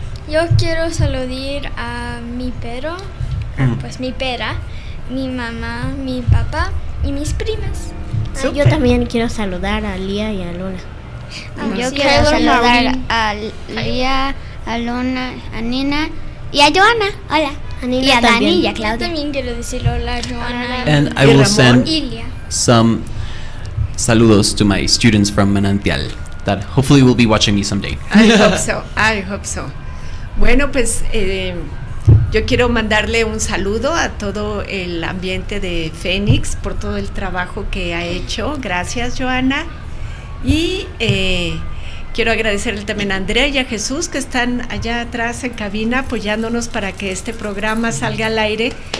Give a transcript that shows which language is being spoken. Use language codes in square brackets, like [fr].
[es] Yo quiero saludar a mi perro, pues mi pera, mi mamá, mi papá y mis primas. Yo también quiero saludar a Lía y a Luna. Yo quiero saludar a Lía, a Luna, a Nina y a Joana. Hola. A Nina y a también. Dani y a Claudia. Yo también quiero decir hola a Joana. [en] And I will send Ilia. some saludos to my students from Manantial that hopefully will be watching me someday. I hope so. [es] Bueno, pues yo quiero mandarle un saludo a todo el ambiente de Fénix por todo el trabajo que ha hecho. Gracias, Joana. Y quiero agradecerle también a Andrea y a Jesús que están allá atrás en cabina apoyándonos para que este programa salga al aire.